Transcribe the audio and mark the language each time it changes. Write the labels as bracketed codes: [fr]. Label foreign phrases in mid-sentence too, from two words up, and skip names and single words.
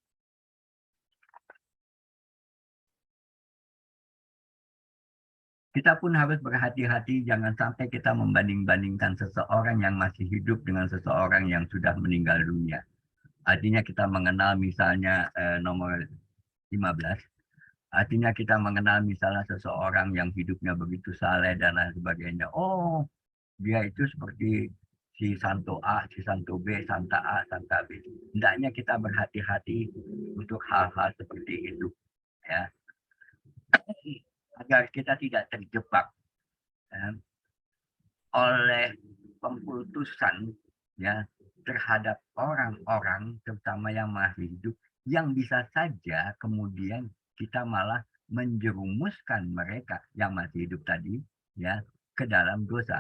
[id] Kita pun harus berhati-hati, jangan sampai kita membanding-bandingkan seseorang yang masih hidup dengan seseorang yang sudah meninggal dunia. Artinya kita mengenal misalnya nomor 15, artinya kita mengenal misalnya seseorang yang hidupnya begitu saleh dan lain sebagainya. Oh, dia itu seperti si Santo A, si Santo B, Santa A, Santa B. Hendaknya kita berhati-hati untuk hal-hal seperti itu, ya, agar kita tidak terjebak oleh pengkultusan, ya, terhadap orang-orang terutama yang masih hidup, yang bisa saja kemudian kita malah menjerumuskan mereka yang masih hidup tadi, ya, ke dalam dosa.